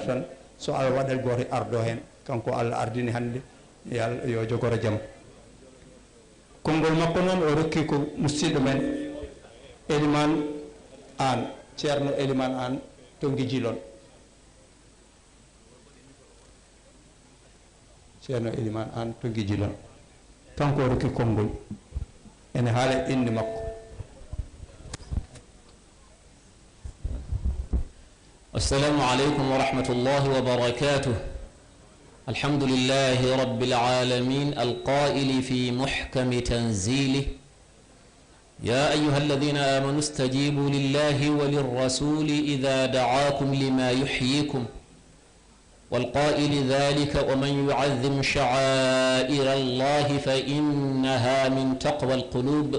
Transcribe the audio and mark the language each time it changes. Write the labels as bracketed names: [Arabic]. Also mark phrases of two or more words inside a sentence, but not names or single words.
[Fula] tan so Allah waɗat goto ardo hen kanko Allah ardini hande yo jogoro jaam konngol makko noon o rokki ko musidɗo men Elimane Anne ceerno Elimane Anne to Guijilon ceerno Elimane Anne to Guijilon kanko o rokki konngol ene haala inde makko [Arabic] السلام عليكم ورحمة الله وبركاته. الحمد لله رب العالمين القائل في محكم تنزيله: يا أيها الذين آمنوا استجيبوا لله وللرسول إذا دعاكم لما يحييكم، والقائل ذلك: ومن يعظم شعائر الله فإنها من تقوى القلوب.